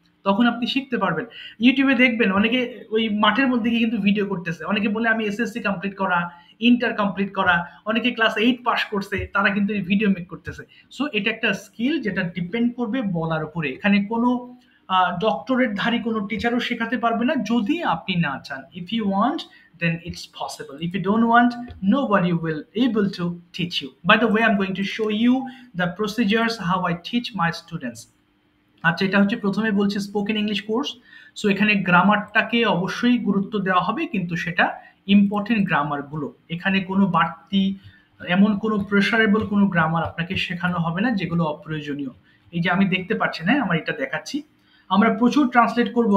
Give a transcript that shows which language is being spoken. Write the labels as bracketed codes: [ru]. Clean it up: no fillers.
[bn] তখন আপনি শিখতে পারবেন। ইউটিউবে দেখবেন অনেকে ওই মাঠের মধ্যে গিয়ে কিন্তু ভিডিও করতেছে, অনেকে বলে আমি এসএসসি কমপ্লিট করা, ইন্টার কমপ্লিট করা, অনেকে ক্লাস 8 পাস করছে, তারা কিন্তু এই ভিডিও মেক করতেছে। সো এটা একটা স্কিল যেটা ডিপেন্ড করবে বলার উপরে। এখানে কোনো ডক্টরেট ধারী কোনো টিচারও শেখাতে পারবে না যদি আপনি না চান। [en] If you want, then it's possible. If you don't want, nobody will able to teach you. By the way, I'm going to show you the procedures how I teach my students. [bn] আচ্ছা, এটা হচ্ছে প্রথমে বলছি spoken English course. So এখানে গ্রামারটাকে অবশ্যই গুরুত্ব দেওয়া হবে, কিন্তু সেটা ইম্পর্টেন্ট গ্রামারগুলো। এখানে কোনো বাড়তি এমন কোনো প্রেশারেবল কোনো গ্রামার আপনাকে শেখানো হবে না যেগুলো অপ্রয়োজনীয়। এই যে আমি দেখতে পাচ্ছি, না আমার এটা দেখাচ্ছি, আমরা প্রচুর ট্রান্সলেট করব।